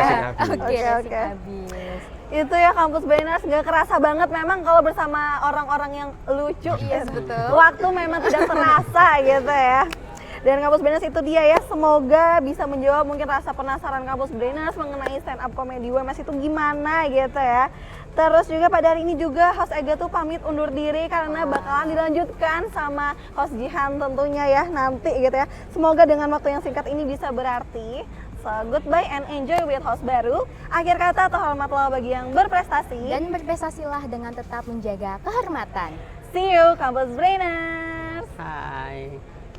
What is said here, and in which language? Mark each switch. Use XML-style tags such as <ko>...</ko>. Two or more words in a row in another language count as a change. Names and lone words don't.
<id>Racing abis. Oke, racing Oke. abis. Itu ya kampus Banners, nggak kerasa banget memang kalau bersama orang-orang yang lucu. Yes, betul. Waktu memang tidak terasa gitu ya. Dan kampus Banners itu dia ya, semoga bisa menjawab mungkin rasa penasaran kampus Banners mengenai stand up comedy UMS itu gimana gitu ya. Terus juga pada hari ini juga host Ega tuh pamit undur diri karena bakalan dilanjutkan sama host Jihan tentunya ya nanti gitu ya. Semoga dengan waktu yang singkat ini bisa berarti.</id> <en>So goodbye and enjoy with</en> <id>host baru. Akhir kata terhormatlah bagi yang berprestasi. Dan berprestasilah dengan tetap menjaga kehormatan.</id> <en>See you</en> <id>kampus Brainers. Hai.</id>